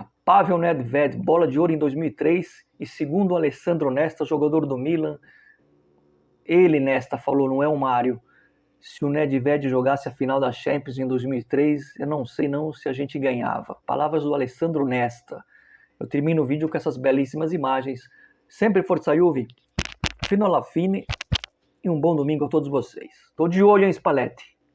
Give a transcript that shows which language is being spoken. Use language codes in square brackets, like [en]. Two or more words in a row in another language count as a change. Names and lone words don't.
[pt] Pavel Nedved, bola de ouro em 2003. E segundo o Alessandro Nesta, jogador do Milan, ele, Nesta, falou, não é o Mário. Se o Nedved jogasse a final da Champions em 2003, eu não sei não se a gente ganhava. Palavras do Alessandro Nesta. Eu termino o vídeo com essas belíssimas imagens. Sempre [it] Forza Juve, fino alla fine, [pt] e um bom domingo a todos vocês. Tô de olho em Spalletti.